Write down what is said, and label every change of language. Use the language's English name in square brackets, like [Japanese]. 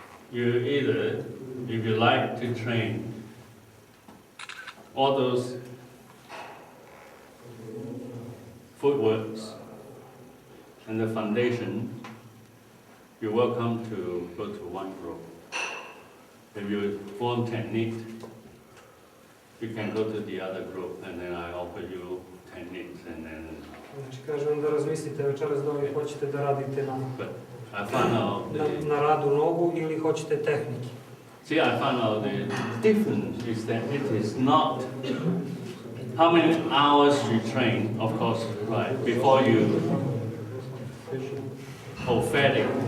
[English] You either, if you like to train all those footworks and the foundation, you're welcome to go to one group. If you form technique, you can go to the other group, and then I offer you techniques, and then. [Serbian] Znači, kažem da razmislite večeras da li hoćete da radite [English] But I found out [Serbian] na radu nogu ili hoćete tehnike. [English] See, I found out the difference is that it is not how many hours you train, of course, right, before you prophetic.